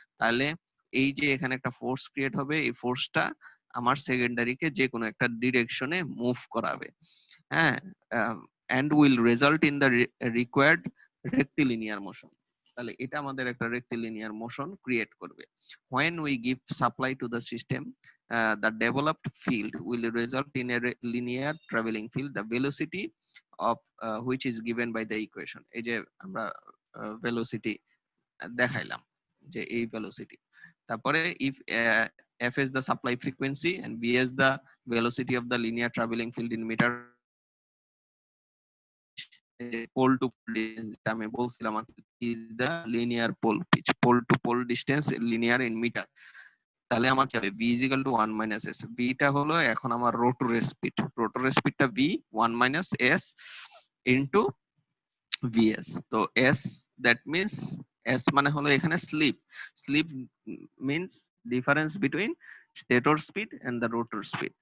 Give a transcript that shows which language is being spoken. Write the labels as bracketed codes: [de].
[bn] তাহলে এই যে এখানে একটা ফোর্স ক্রিয়েট হবে, এই ফোর্সটা আমার সেকেন্ডারিকে যে কোনো একটা ডিরেকশনে মুভ করাবে। [en] হ্যাঁ, and will result in the required rectilinear motion. [bn] তাহলে এটা আমাদের একটা রেক্টিলিনিয়ার মোশন ক্রিয়েট করবে। [en] when we give supply to the system, the developed field will result in a linear traveling field, the velocity of which is given by the equation। [bn] এই যে আমরা velocity দেখাইলাম, যে এই ভেলোসিটি। [en] তারপরে if f is the supply frequency and v is the velocity of the linear traveling field in meter, pole to pole distance, [bn] যেটা আমি বলছিলাম [en] is the linear pole pitch, pole to pole distance linear in meter। [bn] তাহলে আমার কি হবে, [en] v is equal to 1 minus s। [bn] v টা হলো এখন আমার রোটরের স্পিড, রোটরের স্পিডটা v 1 minus s into vs। তো s, [en] that means [bn] s মানে হলো এখানে slip. [en] Slip means difference between stator speed and the rotor speed.